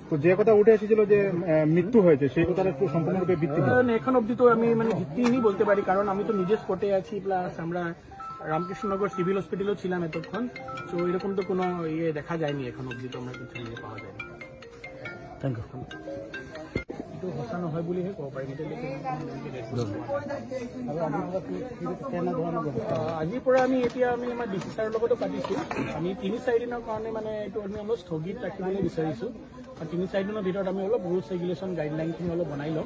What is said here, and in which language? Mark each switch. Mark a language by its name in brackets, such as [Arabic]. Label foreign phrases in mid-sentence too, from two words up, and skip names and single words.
[Bangla] তো যে কথা উঠে এসেছিল যে মৃত্যু হয়েছে, সেই কথাটা একটু সম্পূর্ণরূপে ভিত্তিহীন। এখন অব্দি তো আমি মানে ভিত্তিহীনই বলতে পারি, কারণ আমি তো নিজে স্পটে আছি, প্লাস আমরা রামকৃষ্ণনগর সিভিল হসপিটালও ছিলাম এতক্ষণ। তো এরকম তো কোনো ইয়ে দেখা যায়নি এখন অব্দি, তো আমরা কিছু ইয়ে পাওয়া যায়নি। [English] Thank you. [Assamese] এইটো সঁচা নহয় বুলিহে ক'ব পাৰিম। আজিৰ পৰা আমি আমাৰ ডিচি ছাৰৰ লগতো পাতিছোঁ। আমি 3-4 দিনৰ কাৰণে মানে এইটো আমি অলপ স্থগিত ৰাখিবলৈ বিচাৰিছোঁ। আৰু 3-4 দিনৰ ভিতৰত আমি অলপ [English] rules regulation [Assamese] গাইডলাইনখিনি অলপ বনাই ল'ম।